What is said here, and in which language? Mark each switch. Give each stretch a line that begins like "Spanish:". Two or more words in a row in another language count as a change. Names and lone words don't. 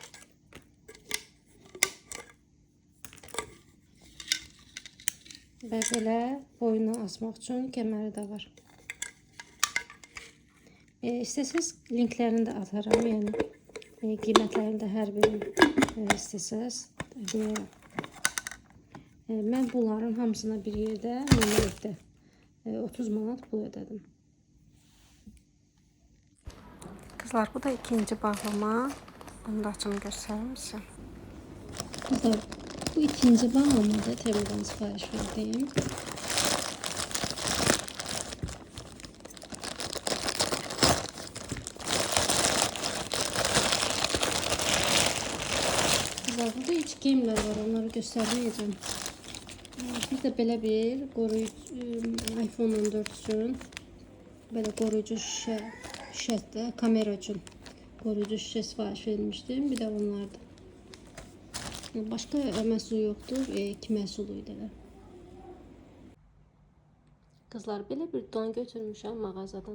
Azerbaijani: Və belə boyuna asmaq üçün kəməri də var. İstəsəz linklərini də atarım, yəni qiymətlərini də hər birini istəsəz deyərəm. Mən bunların hamısına bir yerdə ümumilikdə 30 manat pul ödedim. Kızlar, bu da ikinci bağlama.
Turkish: Bunu da açım göstereyim size. Kızlar, bu ikinci bağlamada Temu'dan sipariş verdim. Kızlar, burada iç geyimler var, onları göstermeyeceğim.
Azerbaijani: Bir de belə bir qoruyucu iPhone 14 üçün belə qoruyucu şişədə kamera üçün qoruyucu şişə sifariş vermişdim. Bir də onlardı. Başqa məhsul yoxdur. 2 məhsulu idi elə. Qızlar, belə bir don götürmüşəm mağazadan.